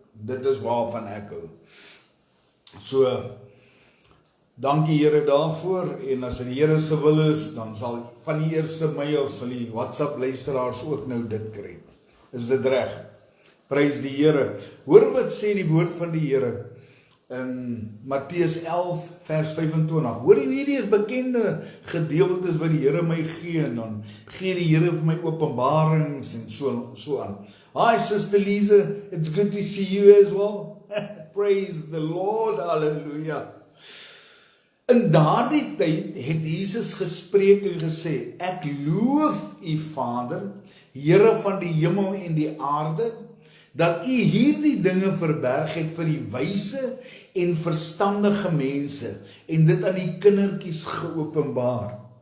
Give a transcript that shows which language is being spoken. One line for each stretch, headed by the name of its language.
Afrikaans: Dit is waarvan ek hou. So, dankie Here daarvoor, en as die Here se wil is, dan sal van die 1 Mei of sal die WhatsApp luisteraars ook nou dit kry. Is dit reg? Prys die Here. Hoor wat sê die woord van die Here in Matteus 11 vers 25. Hoor hierdie is bekende gedeeltes wat die Here my gee, en dan gee die Here vir my openbarings en so aan.
English: Hi Sister Lisa, it's good to see you as well. Praise the Lord, hallelujah.
Afrikaans: In daardie tyd het Jesus gespreek en gesê, ek loof u Vader, Here van die hemel en die aarde, dat u hierdie dinge verberg het vir die wyse en verstandige mense, en dit aan die kindertjies geopenbaar.